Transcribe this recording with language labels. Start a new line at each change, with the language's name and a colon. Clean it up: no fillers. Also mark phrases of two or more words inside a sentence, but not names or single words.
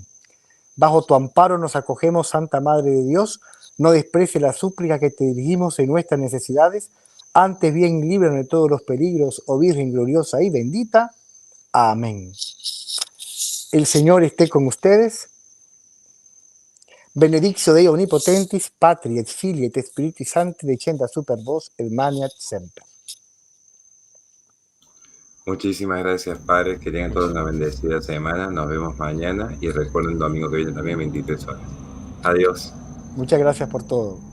Spanish: Bajo tu amparo nos acogemos, Santa Madre de Dios, no desprecie la súplica que te dirigimos en nuestras necesidades, antes bien líbranos de todos los peligros, oh Virgen gloriosa y bendita. Amén. El Señor esté con ustedes.
Latin: Benedictio Dei Omnipotentis, Patri et Filii et Spiritus Sancti, descenda super vos, et maniat semper.
Spanish: Muchísimas gracias, padres. Que tengan todos una bendecida semana. Nos vemos mañana y recuerden el domingo que viene también 23 horas. Adiós. Muchas gracias por todo.